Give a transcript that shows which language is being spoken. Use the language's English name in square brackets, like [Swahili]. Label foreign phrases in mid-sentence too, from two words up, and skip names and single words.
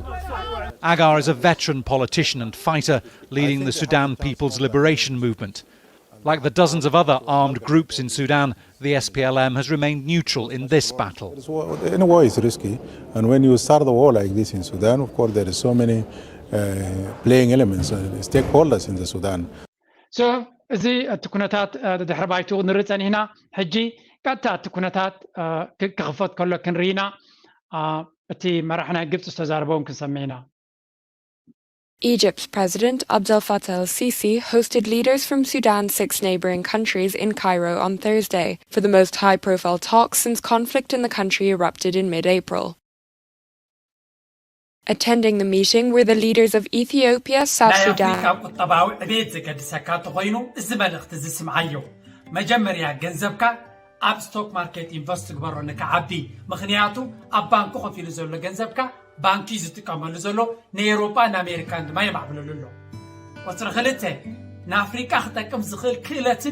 [English] Agar is a veteran politician and fighter leading the Sudan People's Liberation Movement. Like the dozens of other armed groups in Sudan, the SPLM has remained neutral in this battle. In a way, it's risky. And when you start the war like this in Sudan, of course, there is so many playing elements, stakeholders in the Sudan. So, [Tigrinya] እዚ እቲ ኩነታት ድሕሪ ባይቱ ንርኢ ፀኒሕና ሕጂ ቀጥታ እቲ ኩነታት ክኽፈት ከሎ ክንርኢና እቲ መራሒ ናይ ግብፂ ዝተዛረበውን ክንሰምዕ ኢና [English] Egypt's President Abdel Fattah el-Sisi hosted leaders from Sudan's 6 neighboring countries in Cairo on Thursday for the most high-profile talks since conflict in the country erupted in mid-April. Attending the meeting were the leaders of Ethiopia, South Sudan. [Tigrinya] ኣብ [English] stock market [Tigrinya] ኢንቨስት ግበሮ ንከዓቢ ምኽንያቱ ኣብ ባንኩ ከፊሉ ዘሎ ገንዘብካ ባንኪ ዝጥቀመሉ ዘሎ ንኤውሮጳ ንኣሜሪካን ድማ የማዕብለሉ ኣሎ ቁፅሪ 2 ንኣፍሪካ ክጠቅም ዝኽእል ክእለትን